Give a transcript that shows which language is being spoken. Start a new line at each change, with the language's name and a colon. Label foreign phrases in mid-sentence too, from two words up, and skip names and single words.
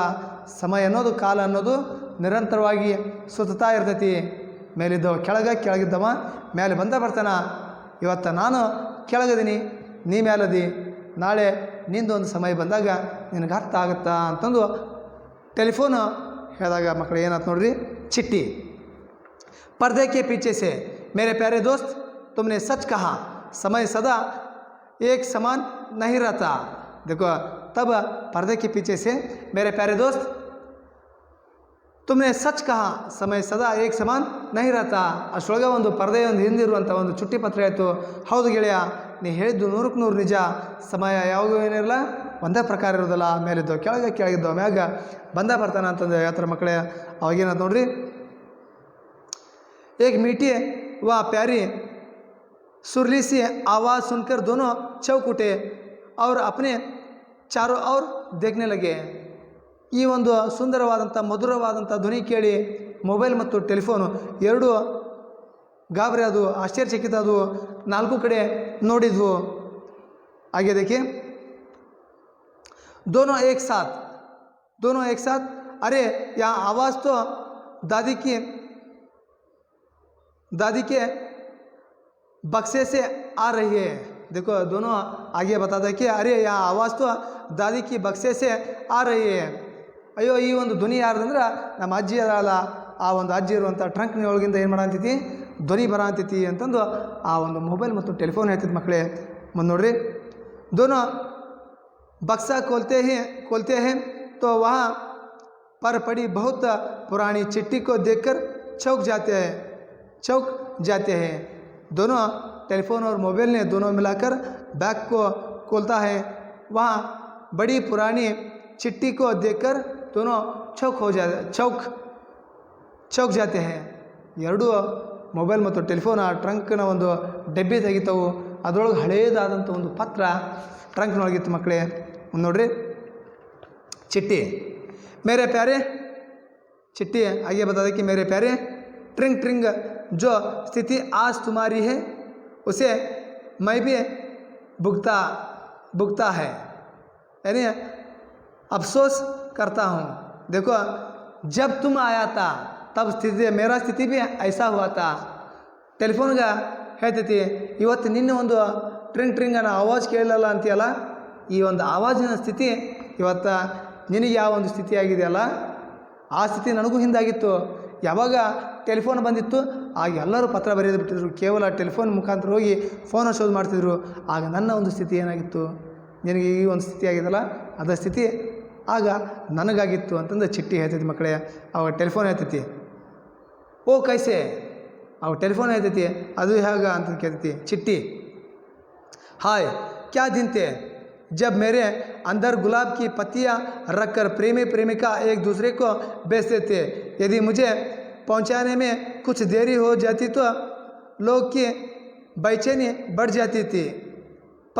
Kannada: ಸಮಯ ಅನ್ನೋದು, ಕಾಲ ಅನ್ನೋದು ನಿರಂತರವಾಗಿ ಸುತ್ತಾ ಇರ್ತೈತಿ. ಮೇಲಿದ್ದವ ಕೆಳಗಿದ್ದವ ಮೇಲೆ ಬರ್ತಾನ. ಇವತ್ತು ನಾನು ಕೆಳಗದೀನಿ, ನೀ ಮೇಲದಿ, ನಾಳೆ ನಿಂದೊಂದು ಸಮಯ ಬಂದಾಗ ನಿನಗೆ ಅರ್ಥ ಆಗುತ್ತಾ ಅಂತಂದು ಟೆಲಿಫೋನು ಹೇಳಿದಾಗ ಮಕ್ಕಳು ಏನಾಯ್ತು ನೋಡ್ರಿ, ಚಿಟ್ಟಿ.
Hindi: पर्दे के पीछे से मेरे प्यारे दोस्त, तुमने सच कहा, समय सदा एक समान नहीं रहता. देखो तब पर्दे के पीछे से मेरे प्यारे दोस्त, तुमने सच कहा, समय सदा एक समान नहीं रहता.
Kannada: ಅಷ್ಟೊಳಗೆ ಒಂದು ಪರದೆ ಒಂದು ಹಿಂದಿರುವಂಥ ಒಂದು ಚುಟ್ಟಿ ಪತ್ರ ಆಯಿತು. ಹೌದು ಗೆಳೆಯ, ನೀ ಹೇಳಿದ್ದು 100ಕ್ಕೆ 100 ನಿಜ. ಸಮಯ ಯಾವಾಗೂ ಏನಿರಲ್ಲ, ಒಂದೇ ಪ್ರಕಾರ ಇರೋದಿಲ್ಲ. ಮೇಲಿದ್ದೋ ಕೆಳಗಿದ್ದೋ ಮ್ಯಾಗ ಬರ್ತಾನೆ ಅಂತಂದು ಹೇಳ್ತಾರೆ ಮಕ್ಕಳೇ. ಅವಾಗೇನಂತ ನೋಡ್ರಿ,
Hindi: एक मीठी व प्यारी सुरीली सी आवाज़ सुनकर दोनों चौंक उठे और अपने चारों ओर देखने लगे.
Kannada: ಈ ಒಂದು ಸುಂದರವಾದಂಥ ಮಧುರವಾದಂಥ ಧ್ವನಿ ಕೇಳಿ ಮೊಬೈಲ್ ಮತ್ತು ಟೆಲಿಫೋನು ಎರಡೂ ಗಾಬರಿ ಆದವು, ಆಶ್ಚರ್ಯಚಕಿತ ಆದವು, 4 ಕಡೆ ನೋಡಿದ್ವು.
Hindi: आगे देखिए, दोनों एक साथ, अरे यहाँ आवाज़ तो दादी के बक्से से आ रही है. देखो दोनों आगे बताता है कि अरे यहाँ आवाज़ तो दादी की बक्से से आ रही है.
Kannada: ಅಯ್ಯೋ, ಈ ಒಂದು ಧ್ವನಿ ಯಾರ್ದಂದ್ರೆ ನಮ್ಮ ಅಜ್ಜಿ ಅದಲ್ಲ, ಆ ಒಂದು ಅಜ್ಜಿ ಇರುವಂಥ ಟ್ರಂಕ್ನೊಳಗಿಂದ ಏನು ಮಾಡಂತೈತಿ, ಧ್ವನಿ ಬರಂತೈತಿ ಅಂತಂದು ಆ ಒಂದು ಮೊಬೈಲ್ ಮತ್ತು ಟೆಲಿಫೋನ್ ಹೇಳ್ತಿತ್ತು ಮಕ್ಕಳೇ. ಮುಂದೆ ನೋಡ್ರಿ,
Hindi: दोनों बक्सा खोलते हैं तो वहाँ पर पड़ी बहुत पुरानी चिट्ठी को देखकर चौंक जाते हैं. दोनों टेलीफोन और मोबाइल ने दोनों मिलाकर बैग को खोलता है. वहाँ बड़ी पुरानी चिट्ठी को देखकर दोनों चौंक जाते हैं.
Kannada: ಎರಡೂ ಮೊಬೈಲ್ ಮತ್ತು ಟೆಲಿಫೋನ್ ಆ ಟ್ರಂಕ್ನ ಒಂದು ಡಬ್ಬಿ ತೆಗಿತಾವು. ಅದರೊಳಗೆ ಹಳೇದಾದಂಥ ಒಂದು ಪತ್ರ ಟ್ರಂಕ್ನೊಳಗಿತ್ತು ಮಕ್ಕಳೇ. ನೋಡ್ರಿ,
Hindi: चिट्ठी, मेरे प्यारे, चिट्ठी आगे बता दें कि मेरे प्यारे, ट्रिंग ट्रिंग जो स्थिति आज तुम्हारी है उसे मैं भी भुगता है, यानी अफसोस करता हूँ. देखो जब तुम आया था तब मेरा स्थिति भी ऐसा हुआ था.
Kannada: ಟೆಲಿಫೋನ್ಗೆ ಹೇಳ್ತೈತಿ, ಇವತ್ತು ನಿನ್ನೆ ಒಂದು ಟ್ರಿಂಗ್ ಅನ್ನೋ ಆವಾಜ್ ಕೇಳಲ್ಲ ಅಂತೀಯಲ್ಲ, ಈ ಒಂದು ಆವಾಜಿನ ಸ್ಥಿತಿ ಇವತ್ತು ನಿನಗೆ ಯಾವ ಒಂದು ಸ್ಥಿತಿ ಆಗಿದೆಯಲ್ಲ, ಆ ಸ್ಥಿತಿ ನನಗೂ ಹಿಂದಾಗಿತ್ತು. ಯಾವಾಗ ಟೆಲಿಫೋನ್ ಬಂದಿತ್ತು ಆಗ ಎಲ್ಲರೂ ಪತ್ರ ಬರೆಯೋದು ಬಿಟ್ಟಿದ್ರು, ಕೇವಲ ಟೆಲಿಫೋನ್ ಮುಖಾಂತರ ಹೋಗಿ ಫೋನ್ ಶೋಧ್ ಮಾಡ್ತಿದ್ರು. ಆಗ ನನ್ನ ಒಂದು ಸ್ಥಿತಿ ಏನಾಗಿತ್ತು, ನಿನಗೆ ಈ ಒಂದು ಸ್ಥಿತಿ ಆಗಿದೆಯಲ್ಲ, ಅದರ ಸ್ಥಿತಿ ಆಗ ನನಗಾಗಿತ್ತು ಅಂತಂದು ಚಿಟ್ಟಿ ಹೇಳ್ತೈತಿ ಮಕ್ಕಳೇ. ಅವಾಗ ಟೆಲಿಫೋನ್ ಹೇಳ್ತೈತಿ,
Hindi: ओ कैसे,
Kannada: ಅವಾಗ ಟೆಲಿಫೋನ್ ಹೇಳ್ತೈತಿ, ಅದು ಹೇಗ ಅಂತ ಕೇಳ್ತೈತಿ ಚಿಟ್ಟಿ.
Hindi: हाय क्या दिन थे जब मेरे अंदर गुलाब की पत्तियां रखकर प्रेमी प्रेमिका एक दूसरे को बेचते थे. यदि मुझे पहुंचाने में कुछ देरी हो जाती तो लोग की बेचैनी बढ़ जाती थी.